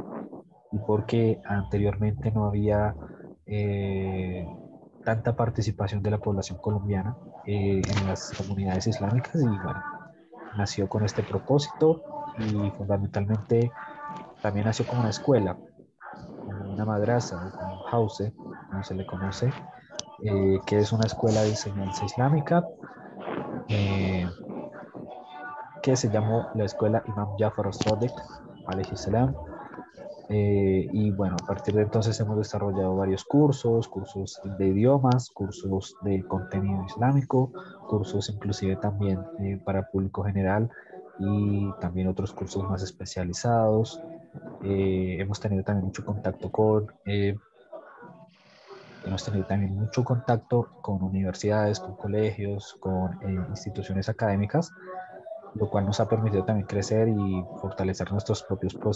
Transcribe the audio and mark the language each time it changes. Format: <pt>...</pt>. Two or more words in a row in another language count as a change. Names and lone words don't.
<es>Y porque anteriormente no había eh, tanta participación de la población colombiana en las comunidades islámicas y bueno, nació con este propósito y fundamentalmente también nació como una escuela, como una madrasa o como un house, como se le conoce, que es una escuela de enseñanza islámica eh, que se llamó la escuela Imam Jafar al-Sadiq,</es> <ar>عليه السلام.</ar> <es>Y bueno, a partir de entonces hemos desarrollado varios cursos, cursos de idiomas, cursos de contenido islámico, cursos inclusive también para público general y también otros cursos más especializados. Hemos tenido también mucho contacto hemos tenido también mucho contacto con universidades, con colegios, con instituciones académicas, lo cual nos ha permitido también crecer y fortalecer nuestros propios procesos.</es>